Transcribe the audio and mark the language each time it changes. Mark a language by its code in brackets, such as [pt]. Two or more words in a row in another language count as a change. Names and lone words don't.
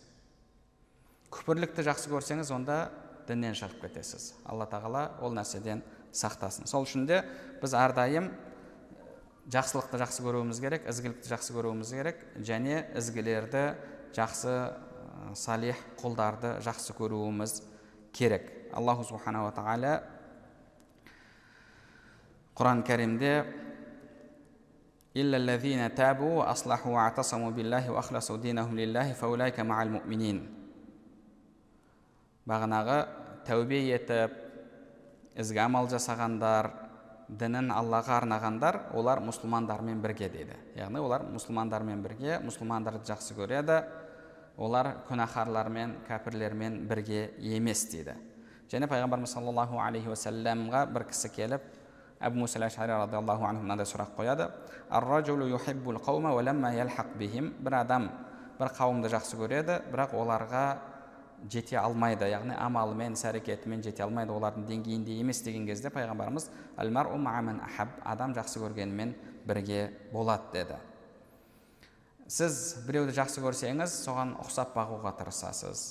[kk] Күпірлікті жақсы көрсеңіз, онда діннен шығып кетесіз. Алла тағала ол нәрседен сақтасын. Сол үшін де біз әрдайым жақсылықты жақсы көруіміз керек, ізгілікті жақсы көруіміз керек, және ізгілерді жақсы салих құлдарды жақсы көруіміз керек. [ar] الله سبحانه وتعالى [kk] Құран кәрімде [ar] «إلا الذين تابوا وأصلحوا واعتصموا بالله وأخلصوا دينهم لله فأولئك مع المؤمنين». [kk] Бағанағы тәубе етіп, ізгі амал жасағандар, дінін Аллаға арнағандар, олар мұсылмандармен бірге дейді. Яғни олар мұсылмандармен бірге, мұсылмандарды жақсы көреді, олар күнәһарлармен, кәпірлермен бірге емес дейді. Және пайғамбарымыз [ar] صلى الله عليه وسلم [kk] бір кісі келіп, Абу Муса ал-Аш'ари [ar] رضي الله عنه [kk] мынандай сұрақ қояды: [ar] «الرجل يحب القوم ولما يلحق بهم». [kk] Бір адам бір қауымды жақсы көреді, бірақ оларға жете алмайды, яғни амалымен, іс-әрекетімен жете алмайды, олардың деңгейінде емес деген кезде пайғамбарымыз [ar] «المرء مع من أحب», [kk] адам жақсы көргенімен бірге болады деді. Сіз біреуді жақсы көрсеңіз, соған ұқсап бағуға тырысасыз.